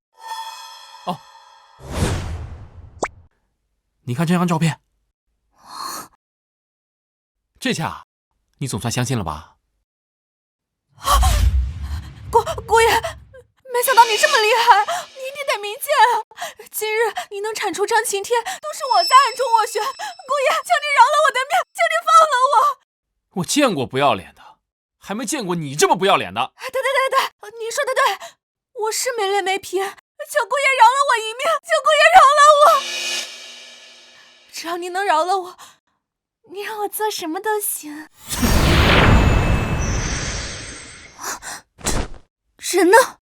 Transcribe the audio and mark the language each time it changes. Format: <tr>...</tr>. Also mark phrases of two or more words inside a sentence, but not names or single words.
<zh>哦，你看這張照片，這下你總算相信了吧？姑爺，沒想到你這麼厲害，你一定得明劍啊！今日你能產出張晴天，都是我在暗中斡旋。姑爺，求你饒了我的命，求你放了我！我見過不要臉的，還沒見過你這麼不要臉的。對，你說的對，我是沒臉沒皮，求姑爺饒了我一命，求姑爺饒了我！只要你能饒了我，你讓我做什麼都行。人呢？</zh>